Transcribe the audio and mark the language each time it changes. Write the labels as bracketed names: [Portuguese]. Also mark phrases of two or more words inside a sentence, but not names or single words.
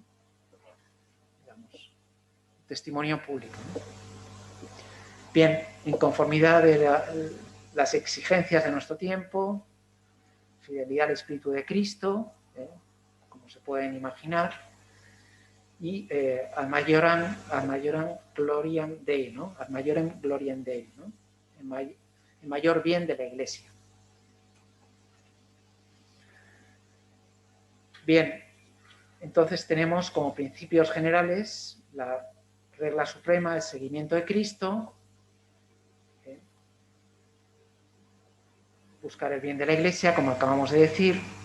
[Spanish] Digamos, testimonio público, ¿no? Bien, en conformidad de las exigencias de nuestro tiempo, fidelidad al Espíritu de Cristo, como se pueden imaginar, y [Latin] ad majorem gloriam Dei, [Spanish] ¿no? [Latin] Ad majorem gloriam Dei, [Spanish] ¿no? El mayor bien de la Iglesia. Bien, entonces tenemos como principios generales la regla suprema, el seguimiento de Cristo, buscar el bien de la Iglesia, como acabamos de decir.